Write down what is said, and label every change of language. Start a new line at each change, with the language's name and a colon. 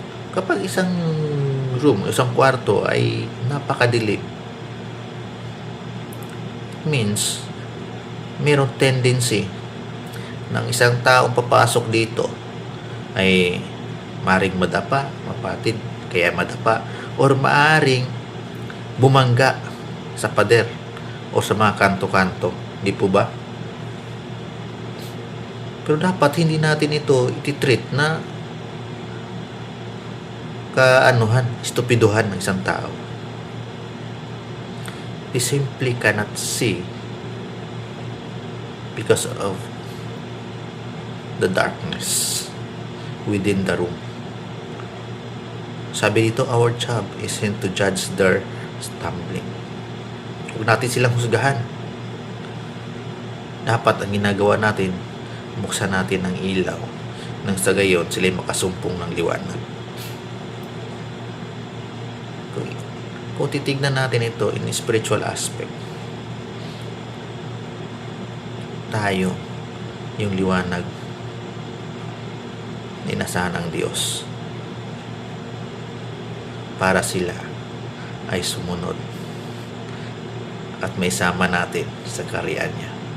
Filipino: Kapag isang room, isang kwarto ay napakadilim, means mayroong tendency ng isang taong papasok dito ay maaring madapa, mapatid, kaya madapa, or maaring bumangga sa pader o sa mga kanto-kanto. Di po ba? Pero dapat hindi natin ito ititreat na estupiduhan ng isang tao.
English: They simply cannot see because of the darkness within the room.
Filipino: Sabi dito,
English: our job isn't to judge their stumbling.
Filipino: Huwag natin silang husgahan. Dapat ang ginagawa natin, buksan natin ang ilaw nang sa gayon sila'y makasumpong ng liwanag. Kung titignan natin ito
English: in spiritual aspect,
Filipino: tayo yung liwanag na inasahan ng Diyos para sila ay sumunod at may sama natin sa kaharian niya.